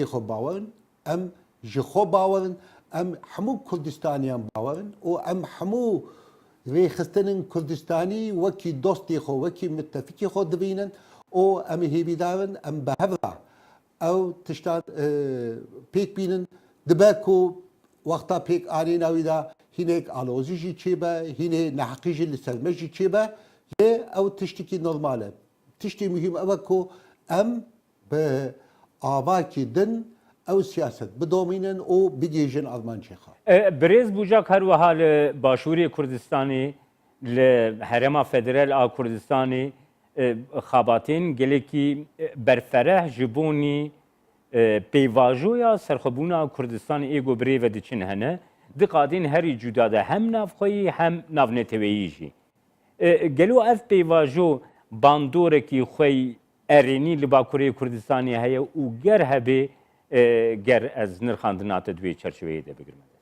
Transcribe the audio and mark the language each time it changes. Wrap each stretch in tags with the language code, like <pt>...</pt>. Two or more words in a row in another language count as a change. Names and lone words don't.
<ku>xwe bawerin em ji xwe bawerin em hemû Kurdistaniyan bawerin û em hemû rêxistinên Kurdistanî wekî dostê xwe wekî mittefikê xwe dibînin û em hêvî darin em bi hevra ew tiştan pêk bînin dibe ku wexta pêk anîna wî da hînek alozî jî çêbe hînê neheqî jî li ser me jî çêbe lê ew tiştekî normal e. Tiştê mühim ew e ku em bi avakî din ew siyaset bidomînin û bigêjin armancê xwe. برێز بووجا هەروەها لە باشووری کوردستانی لە هەرێما فەدرال ئا کوردستانی خاباتین gelekî berfereh ji bonî peyvajoya serxwebûna Kurdistanê êgo birê ve diçin hene diqadîn herî cuda de hem navxweyî hem navneteweyî jî. Gelo ev peyvajo bandorekî xwe erênî li Bakurê Kurdistanê heye û ger hebe ger ez nirxandina te divê çerçeveyê de bigirme.</ku>